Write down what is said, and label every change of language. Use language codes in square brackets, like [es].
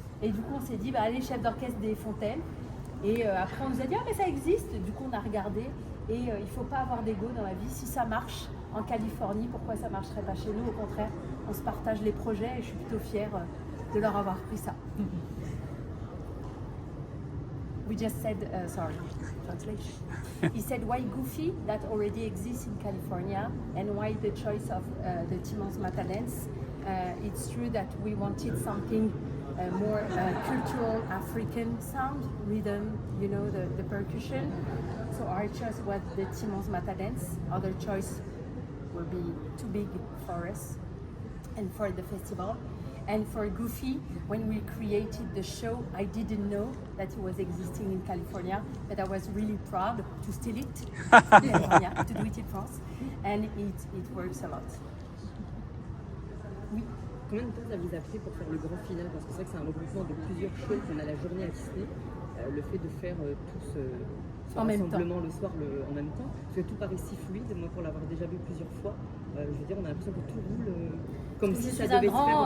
[fr] Et du coup, on s'est dit, bah, allez, chef d'orchestre des fontaines. Et après, on nous a dit, ah, mais ça existe. Du coup, on a regardé. Et il ne faut pas avoir d'ego dans la vie. Si ça marche en Californie, pourquoi ça ne marcherait pas chez nous? Au contraire, on se partage les projets et je suis plutôt fière de leur avoir pris ça. [en] We just said, sorry, translation. He said, why Goofy, that already exists in California, and why the choice of the Timons Matadance? It's true that we wanted something more cultural African sound, rhythm, you know, the percussion. So our choice was the Timons Matadance. Other choice will be too big for us and for the festival. And for Goofy, when we created the show, I didn't know that it was existing in California, but I was really proud to steal it in California, to do it in France, and it works a lot. [fr] Oui. Combien de temps ça vous a pris pour faire le grand final? Parce que c'est vrai que c'est un regroupement de plusieurs shows qu'on a la journée à Disney. Le fait de faire tout ce rassemblement le soir en même temps, parce que tout paraît si fluide. Moi, pour l'avoir déjà vu plusieurs fois, je veux dire, on a l'impression que tout roule comme si ça devait se faire en